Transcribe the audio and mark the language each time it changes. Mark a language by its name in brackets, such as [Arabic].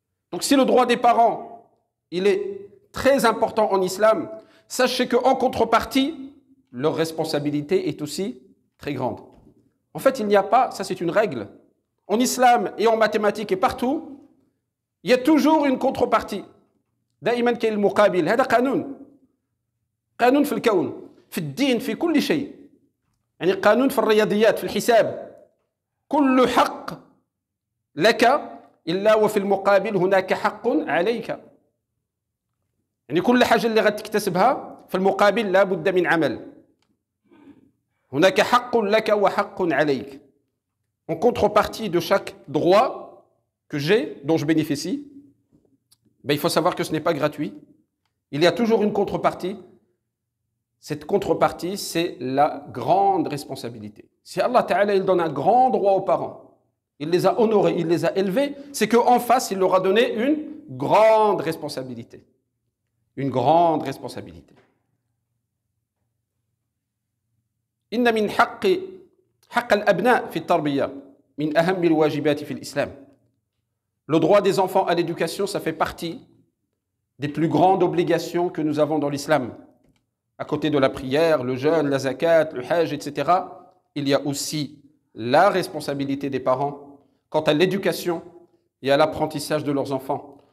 [French] Donc si le droit des parents, il est très important en islam, sachez qu'en contrepartie, leur responsabilité est aussi très grande. En fait, il n'y a pas, ça c'est une règle, en islam et en mathématiques et partout, il y a toujours une contrepartie. [Arabic] دائما كاين المقابل هذا قانون في الكون في الدين في كل شيء يعني قانون في الرياضيات في الحساب كل حق لك إلا وفي المقابل هناك حق عليك يعني كل حاجة اللي غتكتسبها في المقابل لا بد من عمل هناك حق لك وحق عليك. [French] En contrepartie de chaque droit que j'ai, dont je bénéficie, il faut savoir que ce n'est pas gratuit. Il y a toujours une contrepartie. Cette contrepartie, c'est la grande responsabilité. Si Allah Ta'ala il donne un grand droit aux parents, il les a honorés, il les a élevés, c'est qu'en face, il leur a donné une grande responsabilité. Une grande responsabilité. [Arabic] إن من حق الأبناء في التربية من أهم الواجبات في الإسلام. [French] Le droit des enfants à l'éducation, ça fait partie des plus grandes obligations que nous avons dans l'islam. À côté de la prière, le jeûne, la zakat, le hajj, etc., il y a aussi la responsabilité des parents quant à l'éducation et à l'apprentissage de leurs enfants.